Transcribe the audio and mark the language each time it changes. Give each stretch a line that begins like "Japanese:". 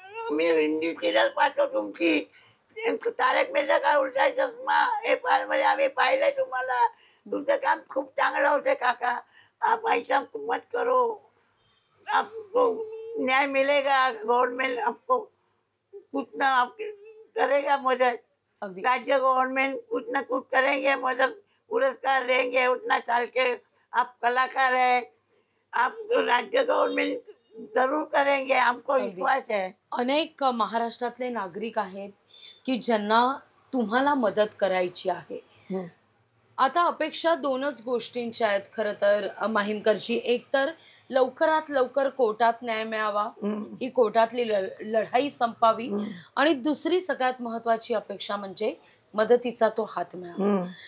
Marathi: मी Hindi serial पाहतो तुमची, तारक मेहता का उलटा चष्मा, हे फार मध्ये आम्ही पाहिलंय तुम्हाला, तुमचं काम खूप चांगलं होतं काका,
Hindi: आप ऐसा मत करो, आपको न्याय मिलेगा, गवर्नमेंट आपको कुछ ना आप करेगा मदद,
Marathi: अगदी.
Hindi: राज्य गवर्नमेंट कुछ ना कुछ करेंगे मदद, पुरस्कार देंगे, उतना साल के आप कलाकार है, आप राज्य गवर्नमेंट जरूर करेंगे, हमको विश्वास है.
Marathi: अनेक महाराष्ट्रातले नागरिक आहेत की ज्यांना तुम्हाला मदत करायची आहे. आता अपेक्षा 2च गोष्टींच्या आहेत खरं तर माहीमकरजी. एक तर लवकरात लवकर कोर्टात न्याय मिळावा, ही कोर्टातली लढाई संपावी, आणि दुसरी सगळ्यात महत्वाची अपेक्षा म्हणजे मदतीचा तो हात मिळावा.